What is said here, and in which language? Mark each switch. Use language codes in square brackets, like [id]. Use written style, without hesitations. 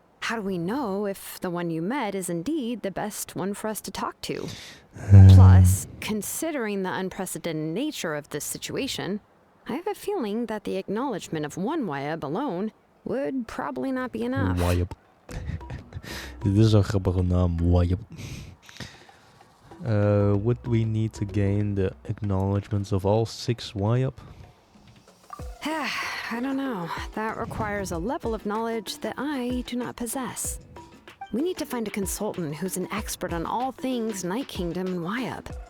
[en] how do we know if the one you met is indeed the best one for us to talk to? Plus, considering the unprecedented nature of this situation, I have a feeling that the acknowledgement of one Wayab alone would probably not be enough. Wayab. [nl] Dit is een grappige naam, Wayab. [en] Would we need to gain the acknowledgements of all 6 Wayab? I don't know. That requires a level of knowledge that I do not possess. We need to find a consultant who's an expert on all things Night Kingdom and Wayab.